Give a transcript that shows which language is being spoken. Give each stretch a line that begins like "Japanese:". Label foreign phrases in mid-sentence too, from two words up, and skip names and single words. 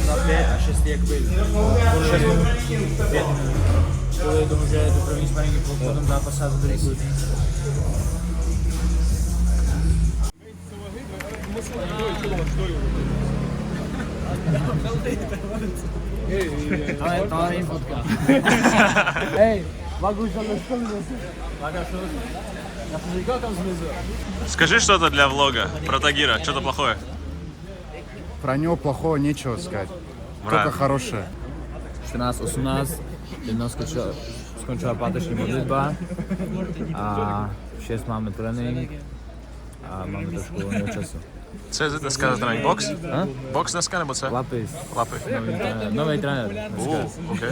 Czech: 5 a 6 jakoby kvůli tomu, že je to první sparingy po tom zápase a to byli kluci. To není fotka. Hej, Vagu už tam neškolil.
Russian: Я же
Czech: říkal, kam zmizel.
Russian: Скажи что-то для влога про Тагира, что-то плохое. Про него плохого нечего сказать. Враг. Только хорошее.
Czech: 14-18, jednou skončila páteční modlitba a 6 máme trénink a máme trošku volného času. Co je dneska za trénink? Box? A? Box dneska nebo co? Lapis, Lapy. nový trenér. Okay.